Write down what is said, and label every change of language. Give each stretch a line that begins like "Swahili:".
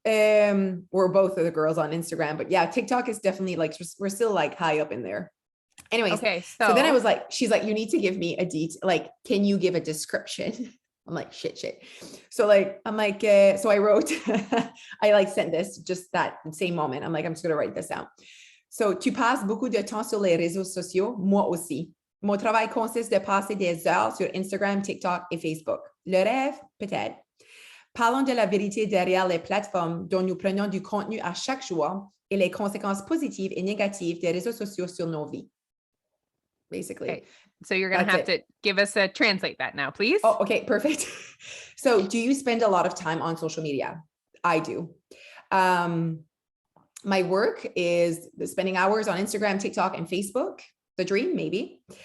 English: We're both the girls on Instagram, but yeah, TikTok is definitely we're still high up in there. Anyways, okay, so then I was she's you need to give me a detail. Can you give a description? I'm shit. So I'm so I wrote, I sent this just that same moment. I'm just going to write this down.
French: So, tu passes beaucoup de temps sur les réseaux sociaux, moi aussi. Mon travail consiste de passer des heures sur Instagram, TikTok et Facebook. Le rêve, peut-être. Parlons de la vérité derrière les plateformes dont nous prenons du contenu à chaque jour et les conséquences positives et négatives des réseaux sociaux sur nos vies.
English: Basically. Okay. So you're going to have to give us a translate that now, please. Oh, okay, perfect. So do you spend a lot of time on social media? I do. My work is spending hours on Instagram, TikTok, and Facebook. The dream, maybe.